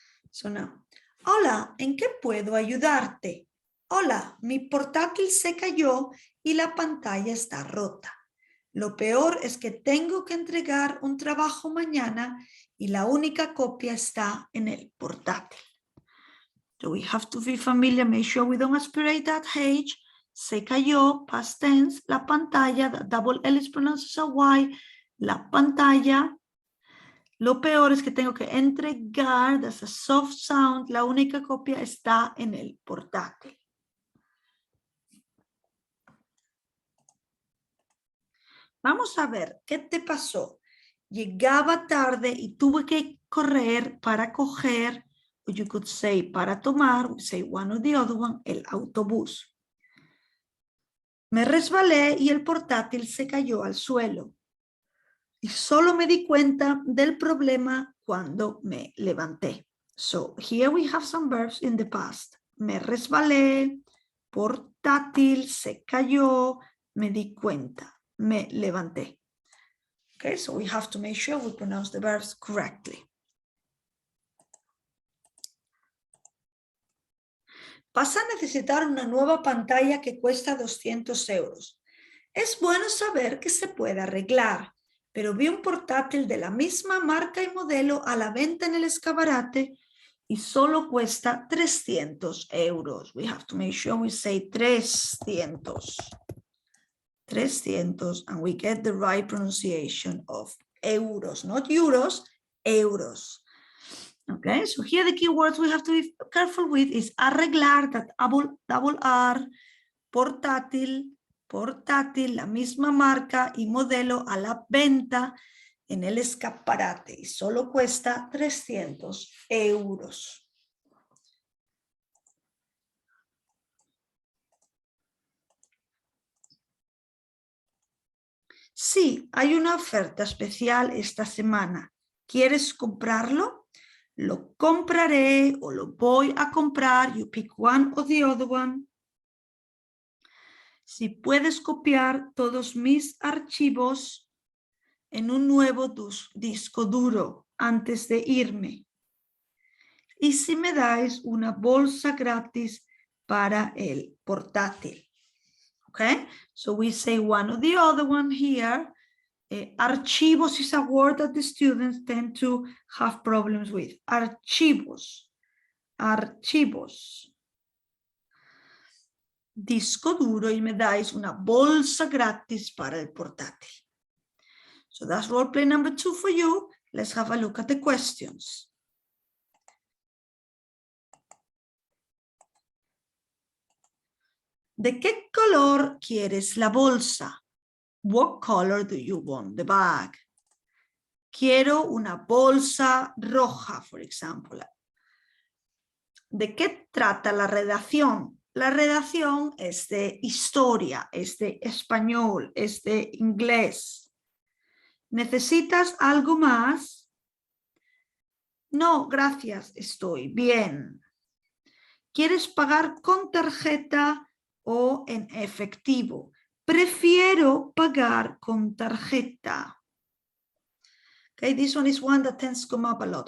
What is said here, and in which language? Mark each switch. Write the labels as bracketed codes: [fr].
[en] So now, [es] hola, ¿en qué puedo ayudarte? Hola, mi portátil se cayó y la pantalla está rota. Lo peor es que tengo que entregar un trabajo mañana y la única copia está en el portátil. [en] So we have to be familiar, make sure we don't aspirate that H. [es] Se cayó, [en] past tense, [es] la pantalla, [en] the double L is pronounced as a Y, la pantalla. [es] Lo peor es que tengo que entregar, [en] that's a soft sound, [es] la única copia está en el portátil. Vamos a ver, ¿qué te pasó? Llegaba tarde y tuve que correr para coger, [en] or you could say [es] para tomar, [en] we say one or the other one, [es] el autobús. Me resbalé y el portátil se cayó al suelo. Y solo me di cuenta del problema cuando me levanté. [en] So here we have some verbs in the past. Me resbalé, portátil, se cayó, me di cuenta, me levanté. Okay, so we have to make sure we pronounce the verbs correctly. [es] Vas a necesitar una nueva pantalla que cuesta 200 euros. Es bueno saber que se puede arreglar, pero vi un portátil de la misma marca y modelo a la venta en el escaparate y solo cuesta 300 euros. [en] We have to make sure we say 300. 300, and we get the right pronunciation of euros, not euros, euros. Okay, so here the keywords we have to be careful with is arreglar, that double R, [es] portátil, portátil, la misma marca y modelo a la venta en el escaparate y solo cuesta 300 euros. Sí, hay una oferta especial esta semana. ¿Quieres comprarlo? Lo compraré o lo voy a comprar. [en] You pick one or the other one. [es] Si puedes copiar todos mis archivos en un nuevo disco duro antes de irme. Y si me dais una bolsa gratis para el portátil. [en] Okay, so we say one or the other one here. Archivos is a word that the students tend to have problems with. [es] Archivos. Archivos. Disco duro y me dais una bolsa gratis para el portátil. [en] So that's role play number 2 for you. Let's have a look at the questions. [es] ¿De qué color quieres la bolsa? [en] What color do you want the bag? [es] Quiero una bolsa roja, [en] for example. [es] ¿De qué trata la redacción? La redacción es de historia, es de español, es de inglés. ¿Necesitas algo más? No, gracias, estoy bien. ¿Quieres pagar con tarjeta o en efectivo? Prefiero pagar con tarjeta. [en] Okay, this one is one that tends to come up a lot.